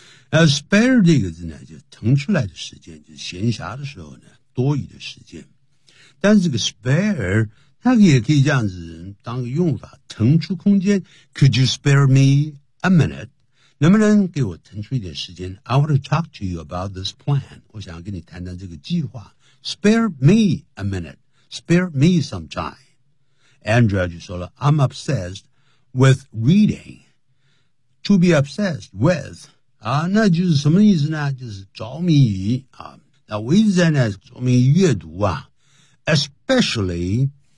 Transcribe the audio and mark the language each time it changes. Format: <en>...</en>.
<zh>spare 这个字呢就腾出来的时间，就是闲暇的时候呢多余的时间。但是这个 spare那个也可以这样子当个用法，腾出空间。</zh> <en>Could you spare me a minute?</en> <zh>能不能给我腾出一点时间？</zh> <en>I want to talk to you about this plan.</en> <zh>我想要跟你谈谈这个计划。</zh> <en>Spare me a minute. Spare me some time. Andrea</en> <zh>就说了</zh> <en>I'm obsessed with reading. To be obsessed with,</en> <zh>那就是什么意思呢？就是着迷于那我一直在那着迷于阅读啊。Especially</zh>